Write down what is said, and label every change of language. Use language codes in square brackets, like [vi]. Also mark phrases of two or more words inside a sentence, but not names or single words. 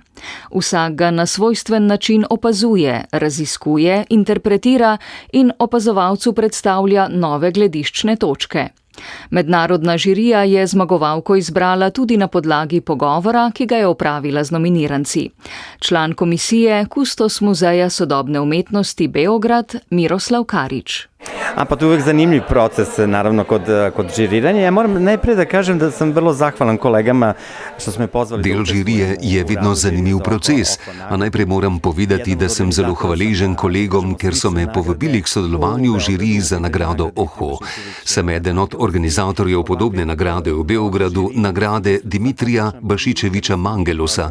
[sl] Vsak ga na svojstven način opazuje, raziskuje, interpretira in opazovalcu predstavlja nove glediščne točke. Mednarodna žirija je zmagovalko izbrala tudi na podlagi pogovora, ki ga je opravila z nominiranci. Član komisije, kustos Muzeja sodobne umetnosti Beograd, Miroslav Karič. [sr] Ampak to je uvijek zanimljiv proces, naravno, kod žiriranja. Ja moram najprije da kažem da sam vrlo zahvalan kolegama što su me pozvali. [sl] Del žirije je vedno zanimiv proces, a najprej moram povedati, da sem zelo hvaležen kolegom, ker so me povabili k sodelovanju v žiriji za nagrado Oho. Sem eden od organizatorjev podobne nagrade v Beogradu, nagrade Dimitrija Bašičeviča Mangelosa.